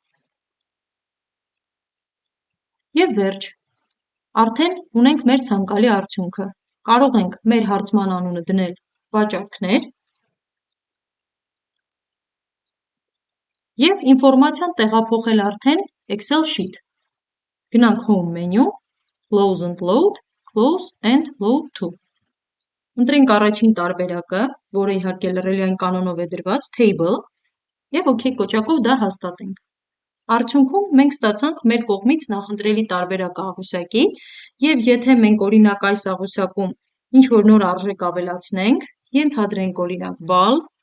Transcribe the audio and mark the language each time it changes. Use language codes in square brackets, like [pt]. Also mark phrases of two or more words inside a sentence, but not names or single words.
[hy] և վերջ։ Արդեն ունենք մեր ցանկալի արդյունքը։ Կարող ենք մեր հարցման անունը դնել վաճառքներ և ինֆորմացիան տեղափոխել արդեն Excel Sheet։ Գնանք Home menu, Close and Load, Close and Load to։ Ընտրենք առաջին տարբերակը, որը իհարկե լռելիային կանոնով է դրված, Table, և OK կոճակով դա հաստատենք։ Արդյունքում մենք ստացանք մեր կողմից նախընտրելի տարբերակը աղյուսակի, և եթե մենք օրինակ այս աղյուսակում ինչ-որ նոր արժեք ավելացնենք, ենթադրենք օրինակ բալ,